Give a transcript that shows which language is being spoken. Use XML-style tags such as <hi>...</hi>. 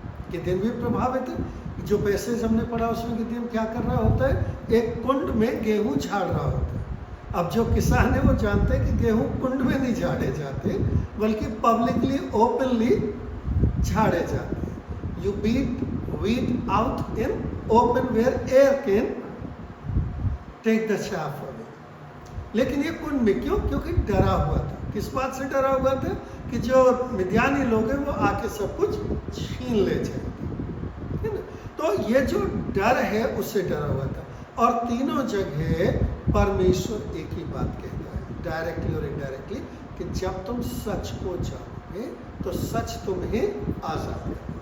<hi>Gideon भी प्रभावित है। जो पैसेज हमने पढ़ा उसमें गिदेन क्या कर रहा होता है, एक कुंड में गेहूं झाड़ रहा होता है। अब जो किसान है वो जानते हैं कि गेहूं कुंड में नहीं झाड़े जाते, बल्कि पब्लिकली ओपनली झाड़े जाते हैं।</hi> <en>You beat wheat out in open where air can take the chaff away।</en> <hi>लेकिन ये कुंड में क्यों? क्योंकि डरा हुआ था। किस बात से डरा हुआ था? कि जो मिद्यानी लोग हैं वो आके सब कुछ छीन ले जाएंगे, है ना। तो ये जो डर है उससे डरा हुआ था। और तीनों जगह परमेश्वर एक ही बात कहता है, डायरेक्टली और इनडायरेक्टली, कि जब तुम सच को जानोगे तो सच तुम्हें आजाद करेगा।</hi>